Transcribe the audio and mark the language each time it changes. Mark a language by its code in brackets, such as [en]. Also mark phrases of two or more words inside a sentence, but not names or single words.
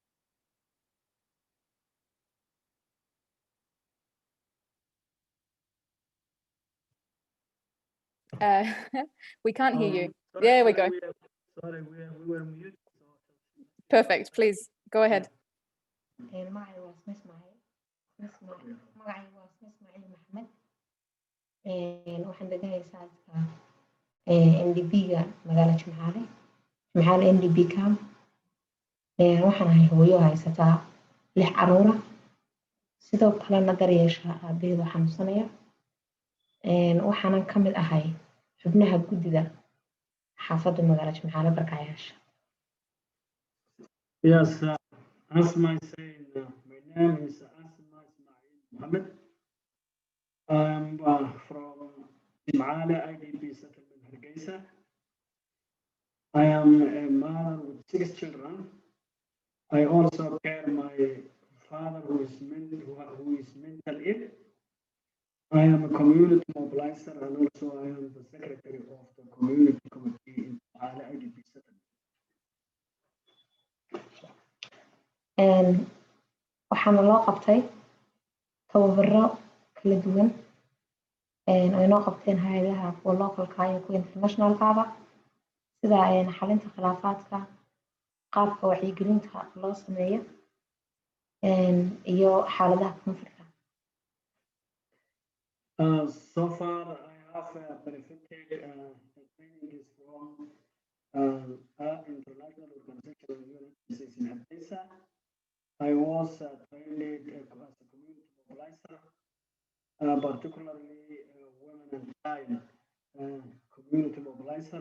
[en] We can't hear you. There we go. Sorry, we were mute. Perfect. Please go ahead. [so] waxaan deganahay saaska NDP-ga magaalada Jimcaale NDP camp. waxaan ahay hooyo haysataa 6 caruura, sidoo kalena daryeesha aabaheeda xanuunsanaya. waxaanan ka mid ahay xubnaha guddida xaafadda magaalada Jimcaale barakacayaasha. [en] Yes, Asma is saying, my name is Asma Ismail Mohammed. I'm from Jimcaale IDP settlement, Hargeisa. I am a mother with 6 children. I also care my father who is mental ill. I am a community mobilizer, and also I am the secretary of the community committee in Jimcaale IDP settlement. [so] waxaana loo qabtay tababaro kala duwan ay noo qabteen hay'adaha kuwa localka iyo kuwa internationalkaaba sida xalinta khilaafaadka qaabka wacyigelinta loo sameeyo iyo xaaladaha konflikta. [en] So far, I have benefited trainings from international organization in Hargeisa. I was trained as a community mobilizer, particularly women and child community mobilizer.